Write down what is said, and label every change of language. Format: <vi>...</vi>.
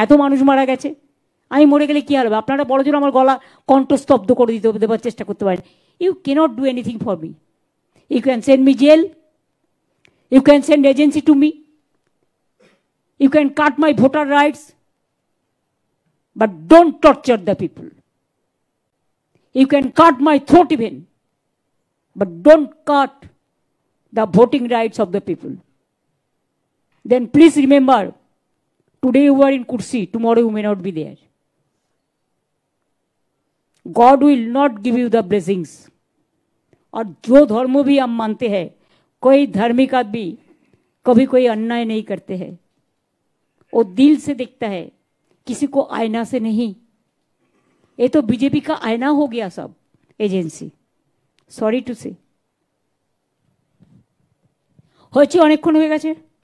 <bn>এত মানুষ মারা গেছে, আমি মরে গেলে কি হবে? আপনারা বড় জোর আমার গলা কণ্ঠস্তব্ধ করে দেওয়ার চেষ্টা করতে পারেন।</bn> <en>You can't do anything for me. You can send me jail, you can send agency to me, you can cut my voter rights, but don't torture the people. You can cut my throat even, but don't cut the voting rights of the people. Then please remember, today you are in Kursi, tomorrow you may not be there. God will not give you the blessings.</en> <hi>और जो धर्म भी हम मानते हैं, कोई धार्मिक आदमी कभी कोई अन्याय नहीं करते हैं, वो दिल से देखता है, किसी को आईना से नहीं। ये तो बीजेपी का आईना हो गया सब एजेंसी।</hi> <en>sorry to say</en> <bn>হয়েছে, অনেকক্ষণ হয়ে গেছে।</bn>